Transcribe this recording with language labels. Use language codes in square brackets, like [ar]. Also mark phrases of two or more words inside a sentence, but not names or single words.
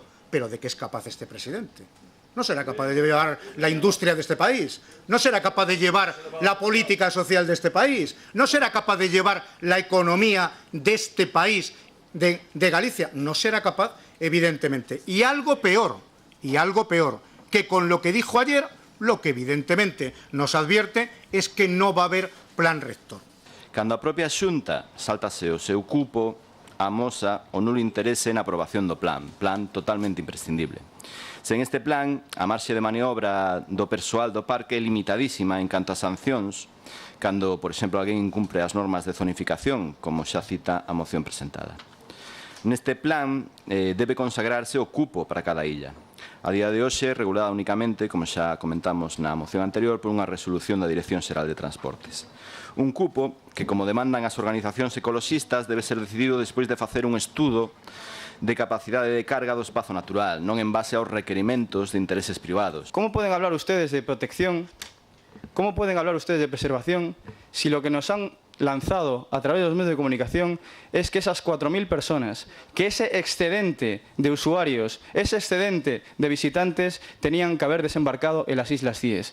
[es] ¿Pero de qué es capaz este presidente? No será capaz de llevar la industria de este país, no será capaz de llevar la política social de este país, no será capaz de llevar la economía de este país, de Galicia, no será capaz, evidentemente. Y algo peor, que con lo que dijo ayer, lo que evidentemente nos advierte es que no va a haber plan rector. [gl] Cando a propia Xunta sáltase o seu cupo, amosa o nulo interese na aprobación do plan totalmente imprescindible. Sen este plan, a marxe de maniobra do persoal do parque é limitadísima en canto a sancións, cando, por exemplo, alguén incumpre as normas de zonificación, como xa cita a moción presentada. Neste plan debe consagrarse o cupo para cada illa. A día de hoxe, regulada únicamente, como xa comentamos na moción anterior, por unha resolución da Dirección Xeral de Transportes. Un cupo que, como demandan as organizacións ecoloxistas, debe ser decidido despois de facer un estudo de capacidade de carga do espazo natural, non en base aos requerimentos de intereses privados. [es] ¿Cómo pueden hablar ustedes de protección? ¿Cómo pueden hablar ustedes de preservación si lo que nos han lanzado a través de los medios de comunicación es que esas 4.000 personas, que ese excedente de usuarios, ese excedente de visitantes tenían que haber desembarcado en las Islas Cíes?